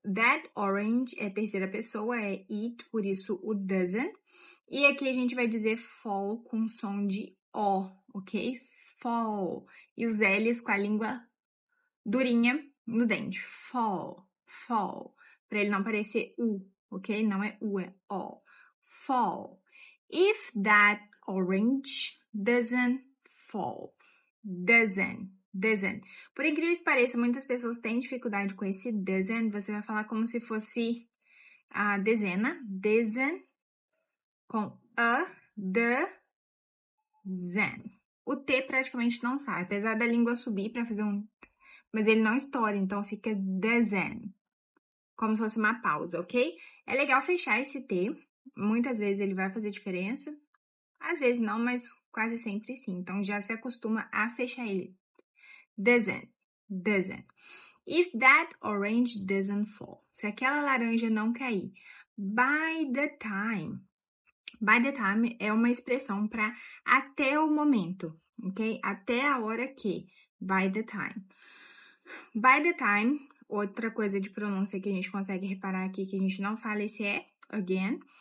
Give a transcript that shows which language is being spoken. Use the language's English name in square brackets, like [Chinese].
[English] That orange [Portuguese] é terceira pessoa, é it, por isso o doesn't. E aqui a gente vai dizer fall com som de O, ok? Fall. E os L's com a língua durinha no dente. Fall, fall. Para ele não parecer U, ok? Não é U, é O. Fall. [English] If that orange doesn't fall. Doesn't. [Portuguese] Por incrível que pareça, muitas pessoas têm dificuldade com esse doesn't. Você vai falar como se fosse a dezena. Doesn't com a, the, zen. O T praticamente não sai, apesar da língua subir para fazer um T, mas ele não estoura, então fica doesn't. Como se fosse uma pausa, ok? É legal fechar esse T. Muitas vezes ele vai fazer diferença. Às vezes não, mas quase sempre sim. Então, já se acostuma a fechar ele. [English] Doesn't. If that orange doesn't fall. [Portuguese] Se aquela laranja não cair. [English] By the time. [Portuguese] By the time é uma expressão para até o momento, ok? Até a hora que. [English] By the time. By the time, [Portuguese] outra coisa de pronúncia que a gente consegue reparar aqui, que a gente não fala esse é again.